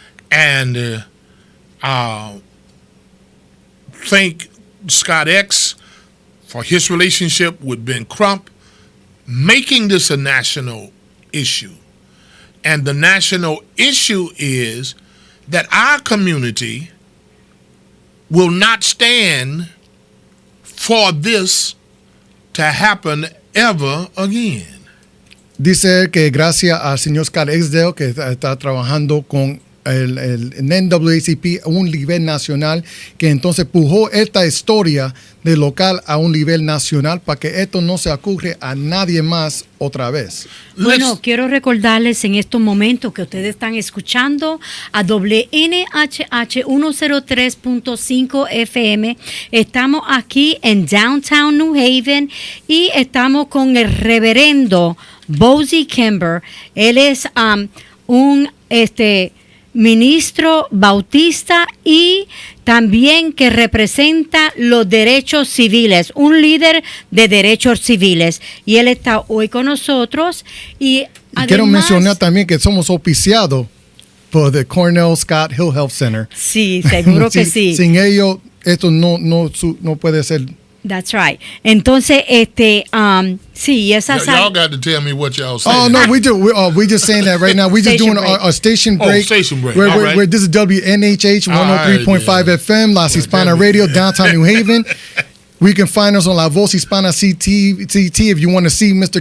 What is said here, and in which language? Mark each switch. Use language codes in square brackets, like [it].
[en] And thank Scott X for his relationship with Ben Crump, making this a national issue. And the national issue is that our community will not stand for this to happen ever again. [es] Dice que gracias al señor Scott Exdale que está trabajando con el NAACP a un nivel nacional, que entonces empujó esta historia de local a un nivel nacional para que esto no se ocurra a nadie más otra vez. Bueno, quiero recordarles en estos momentos que ustedes están escuchando a WNHH 103.5 FM. Estamos aquí en Downtown New Haven y estamos con el reverendo Bosie Kimber. Él es un ministro bautista y también que representa los derechos civiles, un líder de derechos civiles. Y él está hoy con nosotros. Y además, quiero mencionar también que somos auspiciados por el Cornell Scott Hill Health Center. Sí, seguro que sí. Sin ellos, esto no puede ser [en] That's right. [es] Entonces, sí, esa [en] Y'all got to tell me what y'all saying. Oh no, we do. We just saying that right now. We just Station doing break. a station break. Station break. Where, All where, right. where this is WNHH 103.5 FM, La Hispana Radio, downtown New Haven. We can find us on La Voz Hispana CT if you want to see Mr.